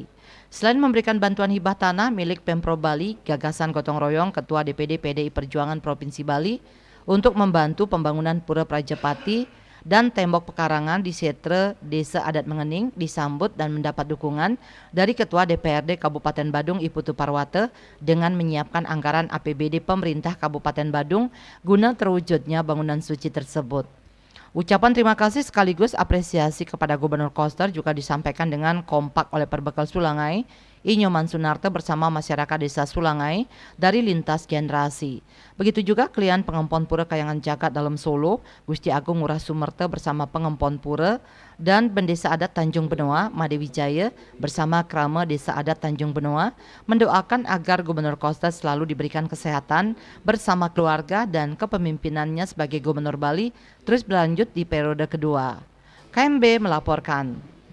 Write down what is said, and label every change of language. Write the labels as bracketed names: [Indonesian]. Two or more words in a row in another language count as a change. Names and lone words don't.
[Indonesian] Selain memberikan bantuan hibah tanah milik Pemprov Bali, gagasan gotong royong Ketua DPD PDI Perjuangan Provinsi Bali untuk membantu pembangunan Pura Prajapati dan tembok pekarangan di setre Desa Adat Mengening disambut dan mendapat dukungan dari Ketua DPRD Kabupaten Badung I Putu Parwata dengan menyiapkan anggaran APBD pemerintah Kabupaten Badung guna terwujudnya bangunan suci tersebut. Ucapan terima kasih sekaligus apresiasi kepada Gubernur Koster juga disampaikan dengan kompak oleh Perbekal Sulangai, Nyoman Sunarto bersama masyarakat Desa Sulangai dari lintas generasi. Begitu juga klien Pengempon Pura Kayangan Jagat dalam Solo, Gusti Agung Ngurah Sumerte bersama Pengempon Pura, dan Pendesa Adat Tanjung Benoa, Made Wijaya bersama Krama Desa Adat Tanjung Benoa mendoakan agar Gubernur Koster selalu diberikan kesehatan bersama keluarga dan kepemimpinannya sebagai Gubernur Bali terus berlanjut di periode kedua. KMB melaporkan.